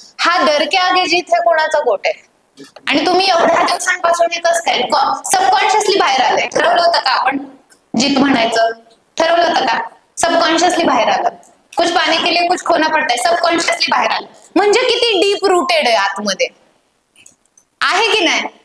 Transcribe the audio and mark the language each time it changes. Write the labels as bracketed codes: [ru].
[mr] हा डर के आगे जीत हे कोणाचा कोट आहे? आणि तुम्ही एवढ्या दिवसांपासून हे कसं काय सबकॉन्शियसली बाहेर आले? ठरवलं होतं का आपण जीत म्हणायचं? ठरवलं होतं का? सबकॉन्शियसली बाहेर आलं. [hi] कुछ पाने के लिए कुछ खोना पडताय, [mr] सबकॉन्शियसली बाहेर आलं. म्हणजे किती डीप रूटेड आहे आतमध्ये, आहे की नाही?